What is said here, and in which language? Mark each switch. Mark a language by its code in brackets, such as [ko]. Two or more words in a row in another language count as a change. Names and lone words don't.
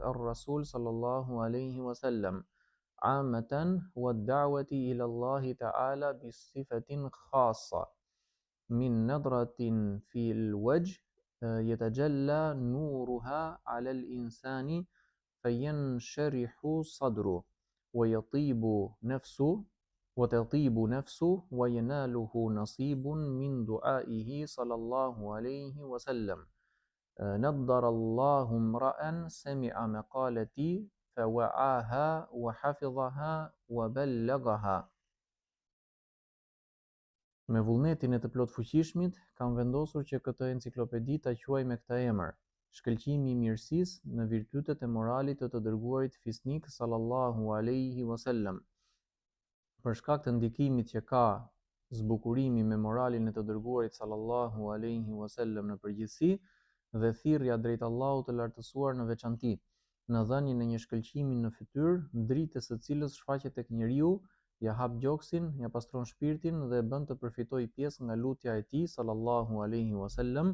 [ar] الرسول صلى الله عليه وسلم عامة والدعوة إلى الله تعالى بصفة خاصة من نظرة في الوجه يتجلى نورها على الإنسان فينشرح صدره وتطيب نفسه ويناله نصيب من دعائه صلى الله عليه وسلم. نضر الله امرأ سمع مقالتي فوعاها وحفظها وبلغها. [sq] Me vullnetin e të plot fuqishmit, kam vendosur që këtë enciklopedi ta quaj me këtë emër: Shkëlqimi i mirësisë në virtytet e moralit të të dërguarit fisnik [ar] صلى الله عليه وسلم. [sq] Për shkak të ndikimit që ka zbukurimi me moralin e të dërguarit [ar] صلى الله عليه وسلم [sq] në përgjithësi dhe thirrja drejt Allahut të lartësuar në veçanti, në dhënien e një shkëlqimi në fytyrë, dritës së cilës shfaqet tek njeriu, ja hap gjoksin, ja pastron shpirtin dhe bën të përfitojë pjesë nga lutja e tij [ar] صلى الله عليه وسلم.